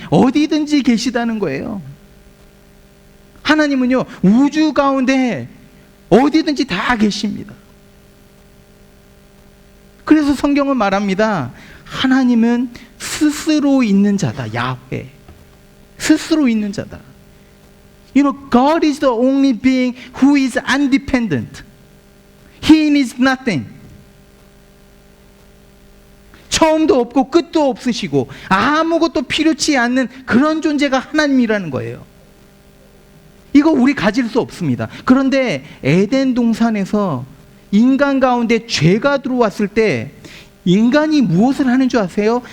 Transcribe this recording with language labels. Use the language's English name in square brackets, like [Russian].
[Korean] 어디든지 계시다는 거예요. 하나님은요, 우주 가운데 어디든지 다 계십니다. 그래서 성경은 말합니다. 하나님은 스스로 있는 자다. 야훼. 스스로 있는 자다. [English] You know, God is the only being who is independent. He needs nothing. [Korean] 처음도 없고 끝도 없으시고 아무것도 필요치 않는 그런 존재가 하나님이라는 거예요. 이거 우리 가질 수 없습니다. 그런데 에덴 동산에서 인간 가운데 죄가 들어왔을 때 인간이 무엇을 하는 줄 아세요?